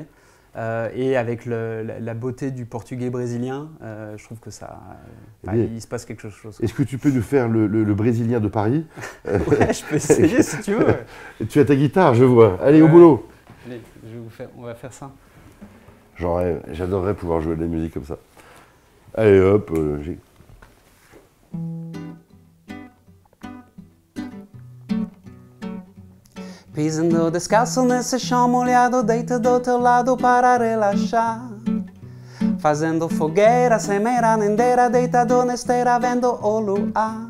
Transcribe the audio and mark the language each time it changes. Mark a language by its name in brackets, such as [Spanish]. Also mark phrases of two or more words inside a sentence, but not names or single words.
[French] Et avec la beauté du portugais brésilien, je trouve que ça, il se passe quelque chose. Est-ce que tu peux nous faire le brésilien de Paris? Ouais, je peux essayer si tu veux. Tu as ta guitare, je vois. Allez, au boulot. Allez, on va faire ça. J'adorerais pouvoir jouer de la musique comme ça. Allez, hop, [Portuguese] Pisando descalço nesse chão molhado, deito do teu lado para relaxar. Fazendo fogueira sem meira nem deira, deitado na esteira vendo o luar.